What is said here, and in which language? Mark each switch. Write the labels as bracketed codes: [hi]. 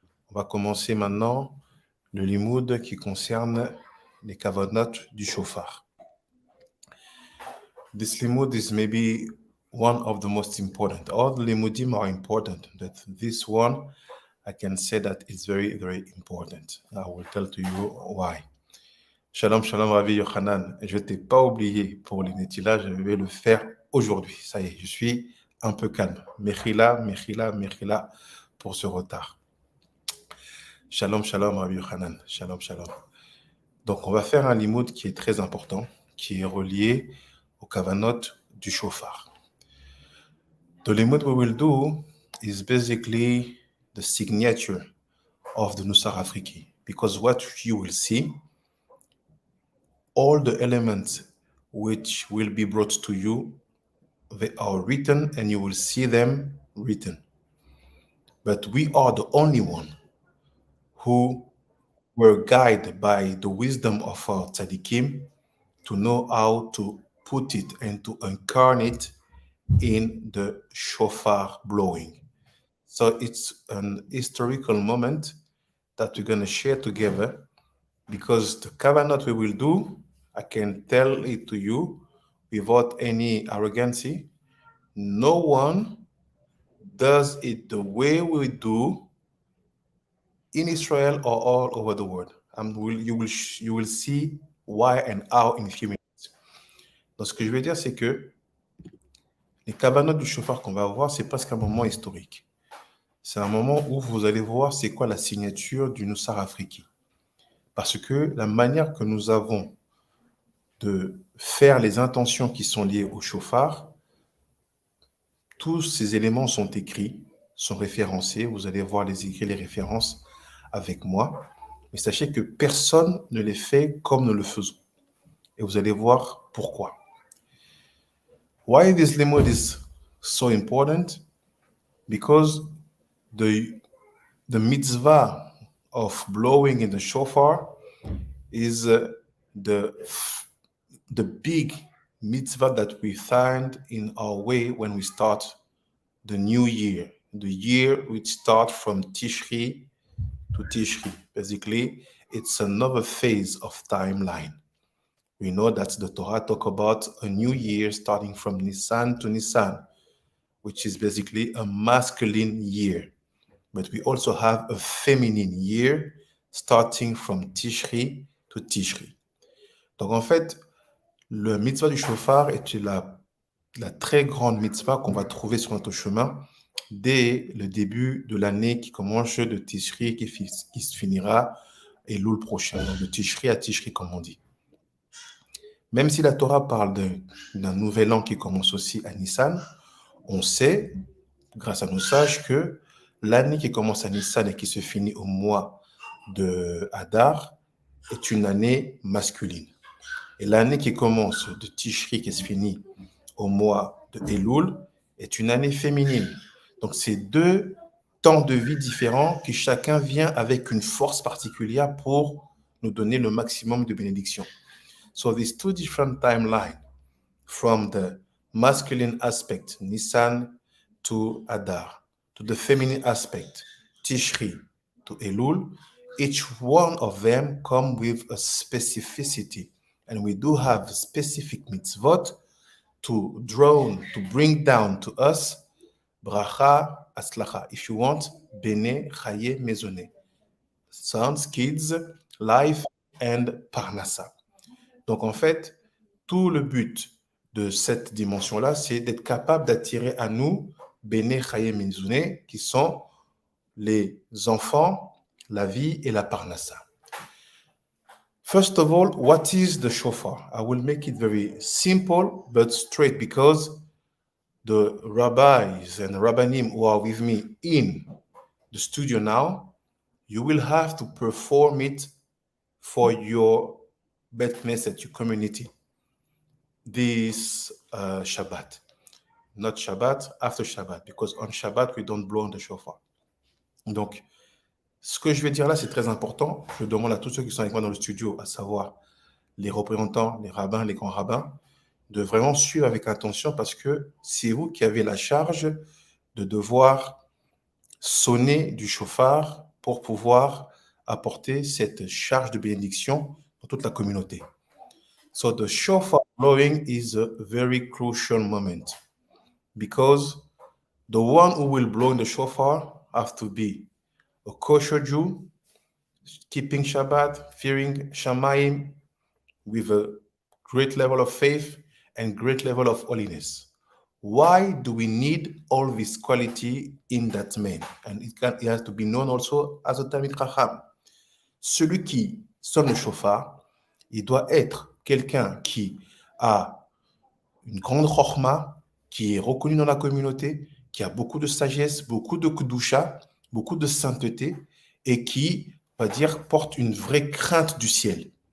[fr] On va commencer maintenant le limud qui concerne les Kavanot du Shofar. [en] This limud is maybe one of the most important. All the limudim are important, but this one, I can say that it's very, very important. I will tell to you why. [he] Shalom, shalom, [en] Rabbi Yochanan. [fr] Je ne t'ai pas oublié pour les Netila, je vais le faire aujourd'hui. Ça y est, je suis un peu calme. [he] Mechila, mechila, mechila [fr] pour ce retard. [he] Shalom, shalom, [fr] Rabbi Yochanan. [he] Shalom, shalom. [fr] Donc, on va faire un limoud qui est très important, qui est relié au Kavanot du Shofar. [en] The limud we will do is basically the signature of the Nusakh Afriki, because what you will see, all the elements which will be brought to you, they are written and you will see them written. But we are the only one who were guided by the wisdom of our tzaddikim to know how to put it and to incarnate in the shofar blowing. So it's an historical moment that we're going to share together, because the Kavanot we will do, I can tell it to you without any arrogancy, no one does it the way we do in Israel or all over the world. And you will see why and how in a few minutes. [fr] Donc, ce que je veux dire, c'est que les Kavanot du Shofar qu'on va voir, c'est presque un moment historique. C'est un moment où vous allez voir c'est quoi la signature du Nusakh Afriki. Parce que la manière que nous avons de faire les intentions qui sont liées au Shofar, tous ces éléments sont écrits, sont référencés. Vous allez voir les écrits, les références avec moi. Mais sachez que personne ne les fait comme nous le faisons. Et vous allez voir pourquoi. [en] Why this limud is so important? Because the mitzvah of blowing in the shofar is the big mitzvah that we find in our way when we start the new year. The year which starts from Tishri to Tishri. Basically, it's another phase of timeline. We know that the Torah talk about a new year starting from Nisan to Nisan, which is basically a masculine year. But we also have a feminine year starting from Tishri to Tishri. [fr] Donc en fait, le mitzvah du shofar est la très grande mitzvah qu'on va trouver sur notre chemin dès le début de l'année qui commence de Tishri qui se finira Elul prochain, donc de Tishri à Tishri comme on dit. Même si la Torah parle d'un nouvel an qui commence aussi à Nissan, on sait, grâce à nos sages, que l'année qui commence à Nissan et qui se finit au mois de Hadar est une année masculine. Et l'année qui commence de Tishri qui se finit au mois de Elul est une année féminine. Donc, c'est deux temps de vie différents qui chacun vient avec une force particulière pour nous donner le maximum de bénédictions. [en] So these two different timelines, from the masculine aspect, Nisan to Adar, to the feminine aspect, Tishri to Elul, each one of them come with a specificity. And we do have specific mitzvot to bring down to us bracha, aslacha. If you want, [he] bene, chaye, mezone. [en] Sons, kids, life, and parnassa. [fr] Donc, en fait, tout le but de cette dimension-là, c'est d'être capable d'attirer à nous [he] Bene Chaye Mizune, [fr] qui sont les enfants, la vie et la parnassa. [en] First of all, what is the shofar? I will make it very simple but straight, because the rabbis and the rabbanim who are with me in the studio now, you will have to perform it for your Bet Knesset, your community, this Shabbat. Not Shabbat, after Shabbat, because on Shabbat, we don't blow on the shofar. [fr] Donc, ce que je vais dire là, c'est très important. Je demande à tous ceux qui sont avec moi dans le studio, à savoir les représentants, les rabbins, les grands rabbins, de vraiment suivre avec attention, parce que c'est vous qui avez la charge de devoir sonner du shofar pour pouvoir apporter cette charge de bénédiction dans toute la communauté. [en] So the shofar blowing is a very crucial moment, because the one who will blow in the shofar have to be a kosher Jew, keeping Shabbat, fearing Shamayim, with a great level of faith and great level of holiness. Why do we need all this quality in that man? And it has to be known also as a Talmid Chacham. [fr] Celui qui sonne le shofar, il doit être quelqu'un qui a une grande chokhma, qui est reconnu dans la communauté, qui a beaucoup de sagesse, beaucoup de kudusha, beaucoup de sainteté, et qui, on va dire, porte une vraie crainte du ciel.